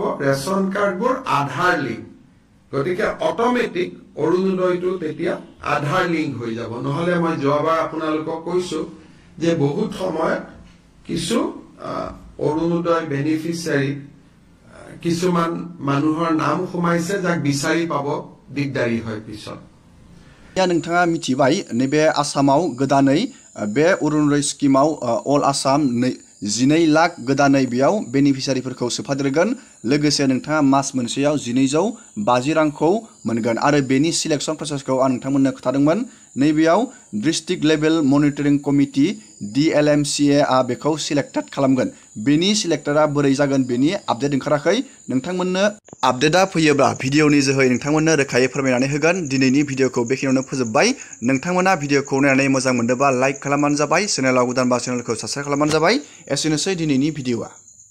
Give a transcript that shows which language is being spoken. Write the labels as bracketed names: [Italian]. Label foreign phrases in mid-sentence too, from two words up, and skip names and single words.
[Assamese] ৰেচন কাৰ্ডবোৰ আধাৰ লিংক, গতিকে অট'মেটিক অৰুণোদয়টো তেতিয়া আধাৰ লিংক হৈ যাব। নহলে মই যোৱাবাৰ আপোনালোকক কৈছো যে বহুত সময়ত কিছু অৰুণোদয় বেনিফিচিয়াৰী কিছুমান মানুহৰ নাম সোমাইছে যাক বিচাৰি পাব দিগদাৰী হয় পিছত। [Bodo] नोंथाङा मिथिबाय नैबे आसामाव गोदानै बे अरुणोदय स्किमाव [English] All Assam [Bodo] 12 लाख गोदानै बेयाव बेनिफिसियारिफोरखौ सोफादेरगोन लोगोसे नोंथाङा मास मोनसेयाव 1250 रांखौ मोनगोन आरो बेनि [English] selection processखौ [Bodo] आं नोंथांमोननो खोथादोंमोन नैबेयाव [English] district level monitoring committee [Bodo] DLMCA आ बेखौ सिलेक्टेड खालामगोन बेनि सिलेक्टरा बोरै जागोन बेनि आपडेट ओंखाराखै नोंथांमोननो आपडेटआ फैयोब्ला भिडिअनि जोहै नोंथांमोननो रोखायै फोरमायनानै होगोन दिनैनि भिडिअखौ बेखिनियावनो फोजोबबाय नोंथांमोना भिडिअखौ नायनानै मोजां मोनदोंबा लाइक खालामबानो जाबाय चेनेलाव गोदानबा चेनेलखौ साबस्क्राइब खालामबानो जाबाय एसेनोसै दिनैनि भिडिअआ